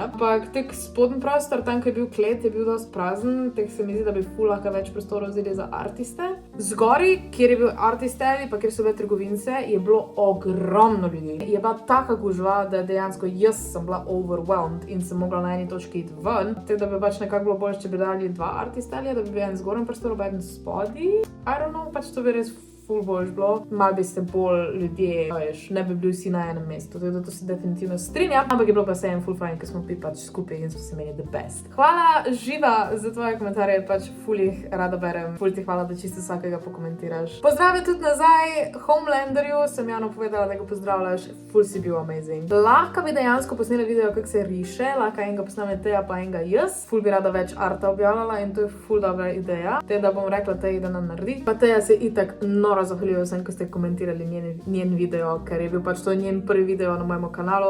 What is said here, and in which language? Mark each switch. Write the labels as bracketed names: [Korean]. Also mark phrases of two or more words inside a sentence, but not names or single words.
[Slovenian] Ampak tak spodnji prostor, tam, ko je bil klet, je bil dosti prazen, tako se mi zdi, da bi ful lahko več prostora vzeli za artiste. Zgori, kjer je bil artistevi, pa kjer so bile trgovince, je bilo ogromno ljudi. Je bila taka gužva, da dejansko jaz sem bila overwhelmed in sem mogla na eni točki iti ven. Tako da bi pač nekako bilo bolj, če bi dali dva artistelja, da bi bil en zgornji prostor, pa en spodnji. [English] I don't know, [Slovenian] pač to bi res ful boljš bilo, malo bi se bolj ljudje, veš, ne bi bili vsi na enem mestu, tako da to se definitivno strinjam, ampak je bilo pa se en ful fajn, ker smo pač skupaj in smo se imeli [English] the best. [Slovenian] Hvala Živa za tvoje komentarje, pač ful jih rada berem, ful ti hvala, da čisto vsakega pokomentiraš. Pozdrave tudi nazaj Homelanderju, sem javno povedala, da ga pozdravljaš, ful si bil amazing. Lahko bi dejansko posnela video, kako se riše, lahko enega posname Teja, pa enega jaz, ful bi rada več arta objavljala in to je ful dobra ideja, teda bom rekla Teji, da nam naredi, pa Teja se itak zahvaljujem vsem, ko ste komentirali njen video, ker je bil pač to njen prvi video na mojem kanalu.